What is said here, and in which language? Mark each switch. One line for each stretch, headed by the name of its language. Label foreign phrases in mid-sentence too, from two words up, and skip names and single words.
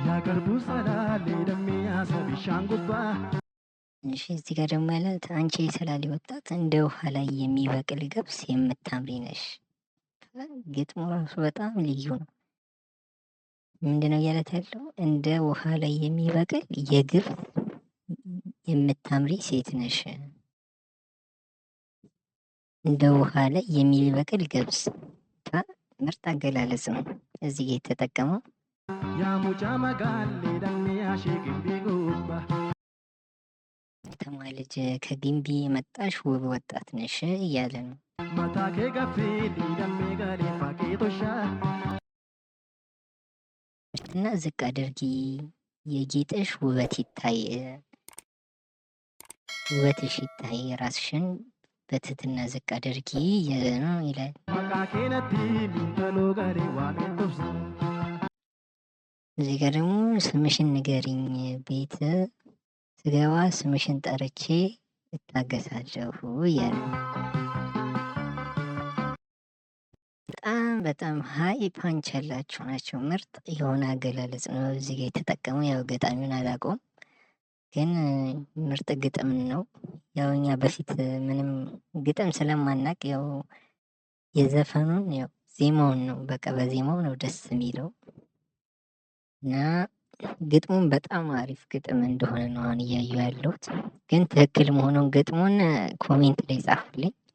Oromo: garbuu salaalee dammee yaasa bishaan gubbaa
Amharic: እሺ እዚህ ጋር ደግሞ ያላት አንቺ የሰላሌ ወጣት እንደ ውሃ ላይ የሚበቅል ገብስ የምታምሪ ነሽ። ግጥሙ ራሱ በጣም ልዩ ነው። ምንድነው እያለት ያለው? እንደ ውሃ ላይ የሚበቅል የግብፅ የምታምሪ ሴት ነሽ። እንደ ውሃ ላይ የሚበቅል ገብስ ምርጥ አገላለጽ ነው እዚህ ጋ የተጠቀመው።
Oromo: yaa muccaa magaalee dammee ashee gimbii gubbaa
Amharic: ከተማ ልጅ ከግንቢ የመጣሽ ውብ ወጣት ነሽ እያለ ነው።
Oromo: mataa kee gaffiidhi dammee galee faaqee toshaa
Amharic: እና ዝቅ አድርጊ የጌጥሽ ውበት ይታይ ውበትሽ ይታይ ራስሽን በትህትና ዝቅ አድርጊ እያለ ነው ይላል።
Oromo: maqaa keenatti miintaloo galee waameen tobsa
Amharic: እዚህ ጋር ደግሞ ስምሽን ንገሪኝ ቤት ስገባ ስምሽን ጠርቼ እታገሳለሁ እያለ ነው። በጣም
English: high punch
Amharic: ያላቸው ናቸው። ምርጥ የሆነ አገላለጽ ነው እዚህ ጋር የተጠቀመው። ያው ገጣሚውን አላውቀውም፣ ግን ምርጥ ግጥም ነው። ያው እኛ በፊት ምንም ግጥም ስለማናቅ ያው የዘፈኑን ያው ዜማውን ነው በቃ በዜማው ነው ደስ የሚለው እና ግጥሙን በጣም አሪፍ ግጥም እንደሆነ ነው አሁን እያዩ ያለሁት። ግን ትክክል መሆኑን ግጥሙን ኮሜንት ላይ ጻፉልኝ።